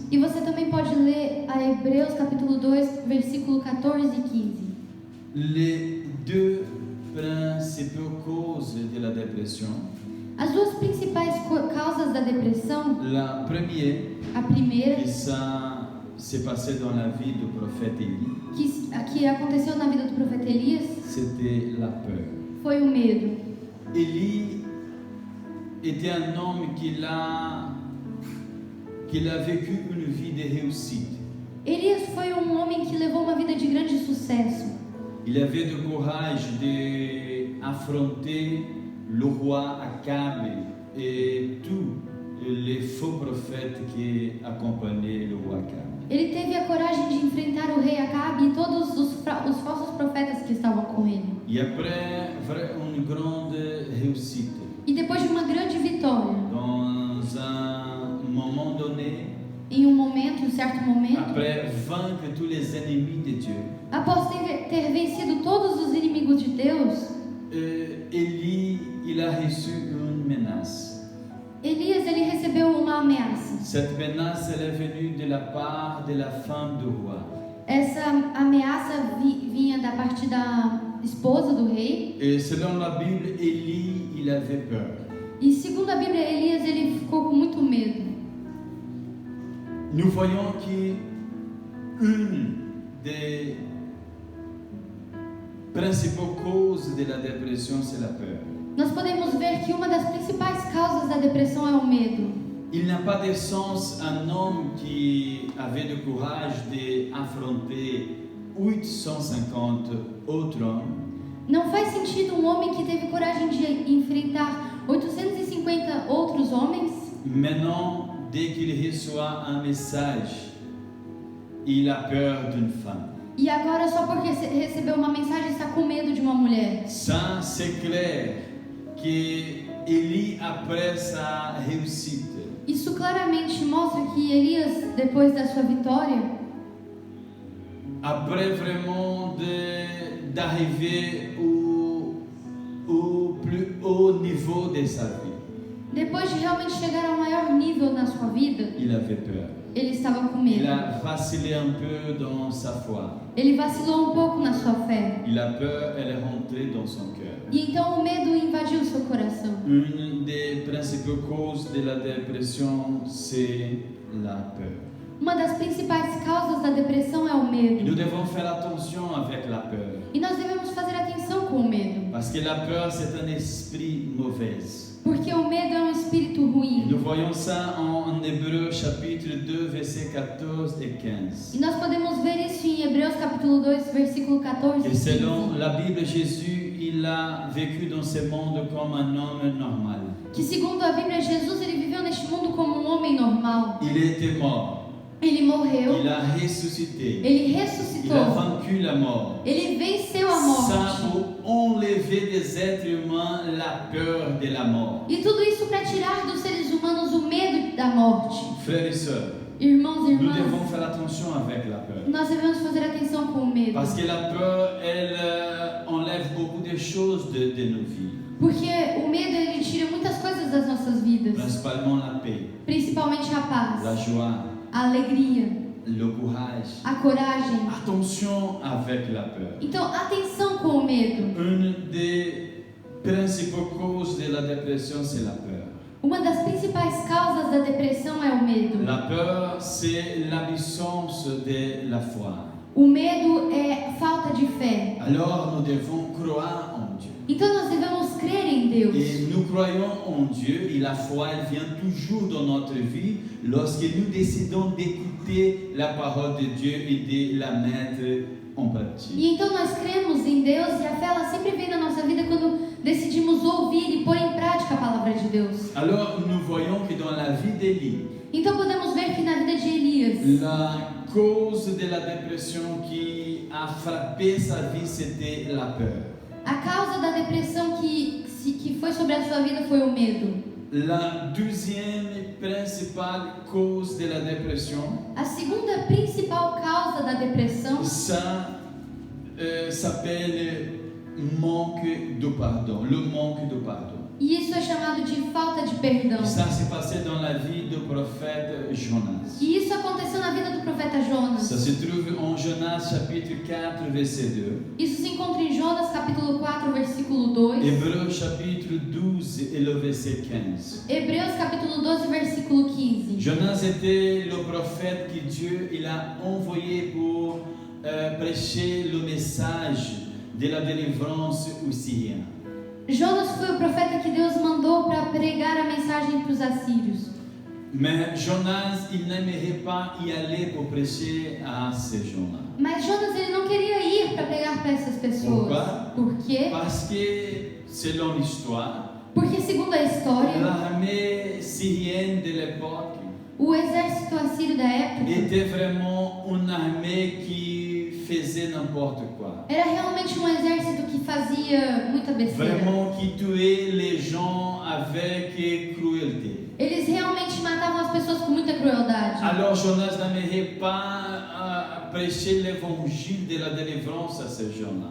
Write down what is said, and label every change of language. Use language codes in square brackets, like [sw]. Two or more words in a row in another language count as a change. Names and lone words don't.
[pt] E você também pode ler a Hebreus, capítulo 2, versículo 14 e 15. [fr] Les deux principales causes de la dépression, [pt] As duas principais causas da depressão, [fr] la première, [pt] a primeira, [fr] et ça s'est passé dans la vie du prophète Élie, [pt] que aconteceu na vida do profeta Elias, [fr] c'était la peur. [pt] foi o medo. [fr] Élie était un homme qui a vécu une vie de réussite. [pt] Elias foi um homem que levou uma vida de grande sucesso. [fr] Il avait le courage d'affronter le roi Akab et tous les faux prophètes qui accompagnaient le roi Akab. [pt] Ele teve a coragem de enfrentar o rei Acabe e todos os falsos profetas que estavam com ele. [fr] Et après une grande réussite, [pt] E depois de uma grande vitória, [fr] dans un moment donné, [pt] em um momento, um certo momento, [fr] après vaincre tous les ennemis de Dieu, [pt] após ter vencido todos os inimigos de Deus, [fr] Élie, il a reçu une menace. [pt] Elias ele recebeu uma ameaça. [fr] Cette menace, elle est venue de la part de la femme du roi. [pt] Essa ameaça vinha da parte da esposa do rei. [fr] Et selon la Bible, Élie, il avait peur. [pt] E segundo a Bíblia, Elias ele ficou com muito medo. [fr] Nous voyons que une des principales causes de la dépression, c'est la peur. [pt] Nós podemos ver que uma das principais causas da depressão é o medo. [fr] Il n'a pas de sens un homme qui avait le courage d'affronter 850 autres hommes. [pt] Não faz sentido um homem que teve coragem de enfrentar 850 outros homens. [fr] Maintenant, dès qu'il reçoit un message, il a peur d'une femme. [pt] E agora, só porque recebeu uma mensagem, está com medo de uma mulher. [fr] Ça, c'est clair que Élie, après sa réussite, [pt] Isso claramente mostra que Elias, depois da sua vitória, [fr] après vraiment d'arriver au plus haut niveau de sa vie, [pt] depois de realmente chegar ao maior nível na sua vida, [fr] il avait peur. [pt] ele estava com [fr] Il [pt] medo. [fr] a vacillé un peu dans sa foi. [pt] Ele vacilou um pouco na sua fé. [fr] Il a peur, elle est rentrée dans son cœur. [pt] E então o medo invadiu seu coração. [fr] Une des principales causes de la dépression, c'est la peur. [pt] Uma das principais causas da depressão é o [fr] Nous [pt] medo. [fr] devons faire attention avec la peur. [pt] E nós devemos fazer atenção com o medo. [fr] Parce que la peur, c'est un esprit mauvais. [pt] Porque o medo é um espírito ruim. [fr] Nous voyons ça en Hébreux chapitre 2, versets 14 et 15. [pt] E nós podemos ver isso em Hebreus capítulo 2, versículo 14 e [fr] Et selon [pt] 15. [fr] la Bible, Jésus, il a vécu dans ce monde comme un homme normal. [pt] Que segundo a Bíblia, Jesus ele viveu neste mundo como um homem normal. [fr] Il était mort. [pt] Ele morreu. [fr] Il a ressuscité. [pt] Ele [fr] Il a [pt] ressuscitou. [fr] vaincu la mort. [pt] Ele venceu a [fr] Ça [pt] morte. [fr] pour enlever des êtres humains la peur de la mort. [pt] E tudo isso para tirar dos seres humanos o medo da morte. [fr] Frères et sœurs, [pt] Irmãos e [fr] nous devons [pt] irmãs, [fr] faire attention avec la peur. [pt] nós devemos fazer atenção com o medo. [fr] Parce que la peur, elle enlève beaucoup de choses de nos vies. [pt] Porque o medo ele tira muitas coisas das nossas vidas. [fr] Principalement la paix, [pt] Principalmente a [fr] la [pt] paz, [fr] joie, [pt] a alegria, [fr] le courage. [pt] a coragem. [fr] Attention avec la peur. [pt] Então, atenção com o medo. [fr] Une des principales causes de la dépression, c'est la peur. [pt] Uma das principais causas da depressão é o medo. [fr] La peur, c'est l'absence de la foi. [pt] O medo é falta de fé. [fr] Alors, nous devons croire en Dieu. [pt] Então nós devemos crer em Deus. [fr] Et nous croyons en Dieu et la foi, elle vient toujours dans notre vie lorsque nous décidons d'écouter la parole de Dieu et de la mettre on pratique. [pt] E então nós cremos em Deus e a fé ela sempre vem na nossa vida quando decidimos ouvir e pôr em prática a palavra de Deus. [fr] Alors nous voyons que dans la vie d'Élie, [pt] Então podemos ver que na vida de Elias, [fr] la cause de la dépression qui a frappé sa vie, c'était la peur. [pt] a causa da depressão que foi sobre a sua vida foi o medo. [fr] La deuxième principale cause de la dépression, [pt] A segunda principal causa da depressão [fr] ça s'appelle manque de pardon, le manque de pardon. [pt] E isso é chamado de falta de perdão. [fr] Ça s'est passé dans la vie du prophète Jonas. [pt] E isso aconteceu na vida do profeta [fr] Ça [pt] Jonas. [fr] se trouve en Jonas chapitre 4 verset 2. [pt] Isso se encontra em Jonas capítulo 4, versículo 2. [fr] Hébreux chapitre 12 et le verset 15. [pt] Hebreus capítulo 12, versículo 15. [fr] Jonas était le prophète que Dieu il a envoyé pour prêcher le message de la délivrance aux Syriens. [pt] Jonas foi o profeta que Deus mandou para pregar a mensagem para os assírios. [fr] Mais Jonas, il n'aimerait pas y aller pour prêcher à ces gens-là. [pt] Mas Jonas ele não queria ir para pregar para essas pessoas. Por quê? [fr] Parce que, selon l'histoire, [pt] Porque segundo a história, [fr] l'armée syrienne de l'époque [pt] o exército assírio da época [fr] était vraiment une armée qui faisait n'importe quoi. [pt] era realmente um exército que fazia muita besteira. [fr] Vraiment qui tuait les gens avec cruauté. [pt] Eles realmente matavam as pessoas com muita crueldade. [fr] Alors Jonas n'aimerait pas prêcher l'évangile de la délivrance à ces gens-là.